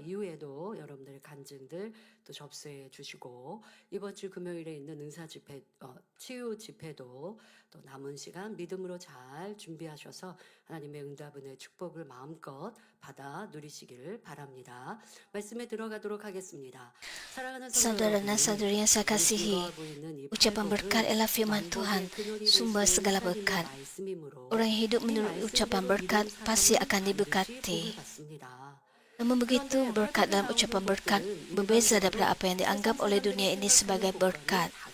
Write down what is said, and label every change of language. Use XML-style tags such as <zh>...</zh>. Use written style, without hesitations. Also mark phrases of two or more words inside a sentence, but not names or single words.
<ko>이후에도 여러분들의 간증들 또 접수해 주시고 이번 주 금요일에 있는 은사 집회, 치유 집회도 또 남은 시간 믿음으로 잘 준비하셔서 하나님의 응답은의 축복을 마음껏 받아 누리시기를 바랍니다. 말씀에 들어가도록 하겠습니다. 사랑하는</ko> <ms>Saudara dan saudari yang saya kasihi, ucapan berkat ialah firman Tuhan, sumber segala berkat. Orang yang hidup menurut ucapan berkat pasti akan diberkati. Namun begitu, berkat dalam ucapan berkat berbeza daripada apa yang dianggap oleh dunia ini sebagai berkat.</ms>